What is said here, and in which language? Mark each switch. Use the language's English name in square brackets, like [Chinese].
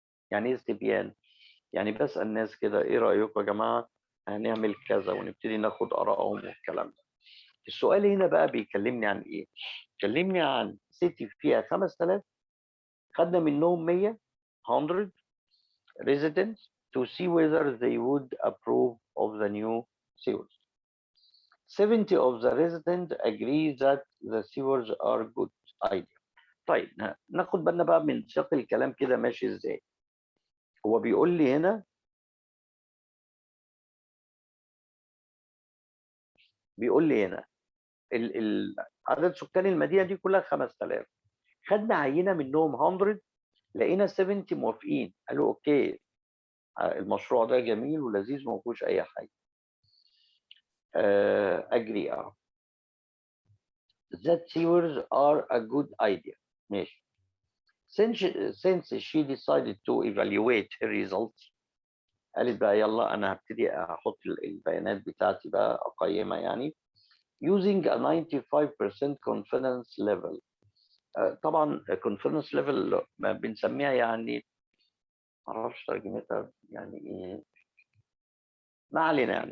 [Arabic] يعني ايه استبيان؟ يعني بسأل الناس كده ايه رأيكم يا جماعة هنعمل كذا، ونبتدي ناخد آرائهم والكلام ده. السؤال هنا بقى بيكلمني عن ايه؟ بيكلمني عن سيتي فيها 5000، خدنا منهم 100 [English] residents to see whether they would approve of the new sewers. 70 of the residents agree that the sewers are good idea. [Arabic] طيب ناخد بالنا بقى من سياق الكلام كده ماشي ازاي. هو بيقول لي هنا عدد سكان المدينه دي كلها 5000. خدنا عينه منهم 100، لقينا 70 موافقين، قالوا اوكي المشروع ده جميل ولذيذ وما فيهوش اي حاجه. [English] اجري that sewers are a good idea. [Arabic] ماشي. [English] Since she decided to evaluate her results، [Arabic] قالت بقى يلا انا هبتدي احط البيانات بتاعتي بقى اقيمها يعني [English] using a 95% confidence level. [Arabic] طبعا confidence level ما بنسميها يعني معرفش ترجمتها يعني ايه، ما علينا يعني.